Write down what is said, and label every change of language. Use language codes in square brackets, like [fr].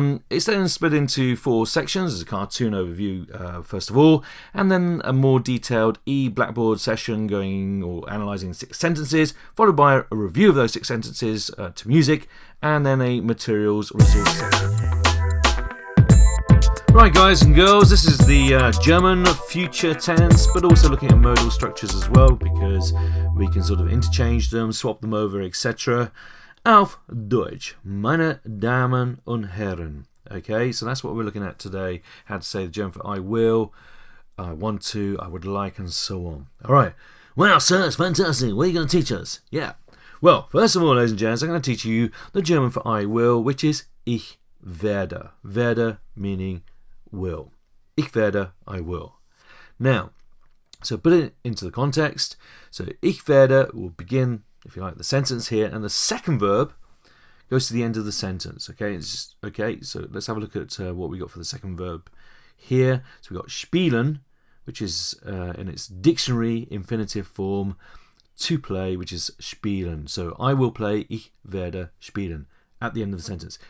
[en] It's then split into 4 sections. There's a cartoon overview first of all, and then a more detailed E-blackboard session going or analysing 6 sentences, followed by a review of those 6 sentences to music, and then a materials resource section. Right, guys and girls, this is the German future tense, but also looking at modal structures as well, because we can sort of interchange them, swap them over, etc. [de] Auf Deutsch, meine Damen und Herren. [en] Okay, so that's what we're looking at today. How to say the German for I will, I want to, I would like, and so on. All right. Wow, sir, it's fantastic. What are you going to teach us? Yeah. Well, first of all, ladies and gents, I'm going to teach you the German for I will, which is [de] ich werde. [en] Werde meaning will. [de] Ich werde, [en] I will. Now, so put it into the context. So [de] ich werde [en] will begin, if you like, the sentence here, and the second verb goes to the end of the sentence. Okay, it's just, okay. So let's have a look at what we got for the second verb here. So we got spielen, which is in its dictionary infinitive form, to play, which is spielen. So I will play. [de] Ich werde spielen [en] at the end of the sentence.